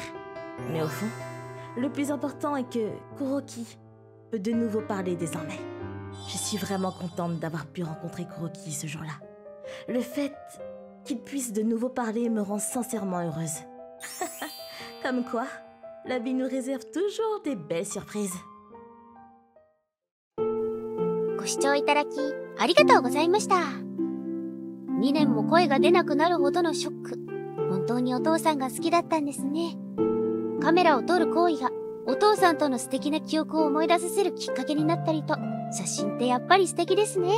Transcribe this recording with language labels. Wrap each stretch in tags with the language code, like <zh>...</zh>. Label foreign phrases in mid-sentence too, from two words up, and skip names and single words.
<fr>Mais au fond, le plus important est que Kuroki peut de nouveau parler désormais. Je suis vraiment contente d'avoir pu rencontrer Kuroki ce jour-là. Le fait qu'il puisse de nouveau parler me rend sincèrement heureuse. Comme quoi, la vie nous réserve toujours des belles surprises.</fr> <ja>ご視聴いただきありがとうございました。2年も声が出なくなるほどのショック。本当にお父さんが好きだったんですね。カメラを撮る行為がお父さんとの素敵な記憶を思い出させるきっかけになったりと、写真ってやっぱり素敵ですね。</ja>